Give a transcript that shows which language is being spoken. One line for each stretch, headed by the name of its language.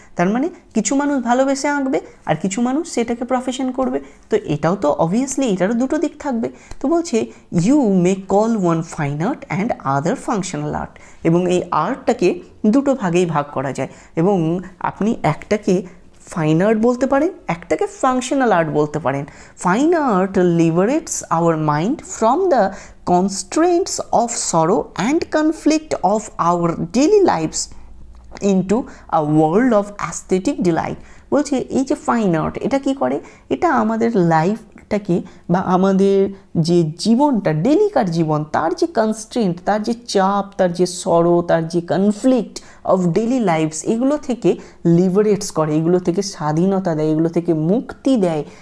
Bangla: তার মানে কিছু মানুষ ভালোবেসে আঁকবে আর কিছু মানুষ সেটাকে প্রফেশন করবে, তো এটাও তো অবভিয়াসলি এটারও দুটো দিক থাকবে। তো বলছে
English: you may call one fine art and other functional art,
Bangla: এবং এই আর্টটাকে দুটো ভাগেই ভাগ করা যায়, এবং আপনি একটাকে ফাইন আর্ট বলতে পারেন, একটাকে ফাংশনাল আর্ট বলতে পারেন।
English: Fine art liberates our mind from the constraints of sorrow and conflict of our daily lives into a world of aesthetic delight.
Bangla: বলছে এই যে ফাইন আর্ট এটা কি করে, এটা আমাদের লাইফটাকে বা আমাদের যে জীবনটা, ডেলিকার জীবন, তার যে কনস্ট্রেন্ট, তার যে চাপ, তার যে সরো, তার যে
English: conflict of daily lifes,
Bangla: এগুলো থেকে লিবারেটস করে, এগুলো থেকে স্বাধীনতা দেয়, এগুলো থেকে মুক্তি দেয়।